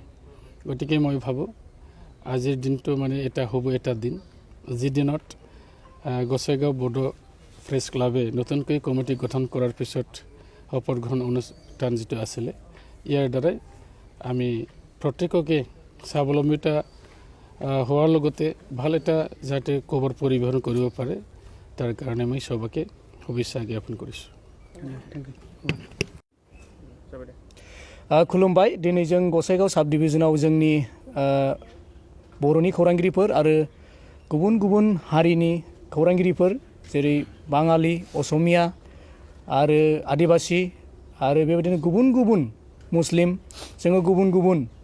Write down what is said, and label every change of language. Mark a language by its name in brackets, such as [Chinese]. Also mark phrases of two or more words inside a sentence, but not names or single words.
[Assamese] গতিকে মই ভাবোঁ আজিৰ দিনটো মানে এটা হ'ব এটা দিন, যি দিনত গোসাইগাঁও বড়ো প্ৰেছ ক্লাবে নতুনকৈ কমিটি গঠন কৰাৰ পিছত শপত গ্ৰহণ অনুষ্ঠান যিটো আছিলে, ইয়াৰ দ্বাৰাই আমি প্ৰত্যেককে স্বাৱলম্বিতা হোৱাৰ লগতে ভাল এটা যাতে খবৰ পৰিবহণ কৰিব পাৰে, তাৰ কাৰণে মই সবকে শুভেচ্ছা জ্ঞাপন কৰিছোঁ। [Bodo] खुलुमबाय। दिनै जों गसाइगाव साब डिभिजनाव जोंनि बर'नि खौरांगिरिफोर आरो गुबुन गुबुन हारिनि खौरांगिरिफोर जेरै बाङालि, असमिया आरो आदिबासि आरो बेबायदिनो गुबुन गुबुन मुस्लिम, जोङो गुबुन गुबुन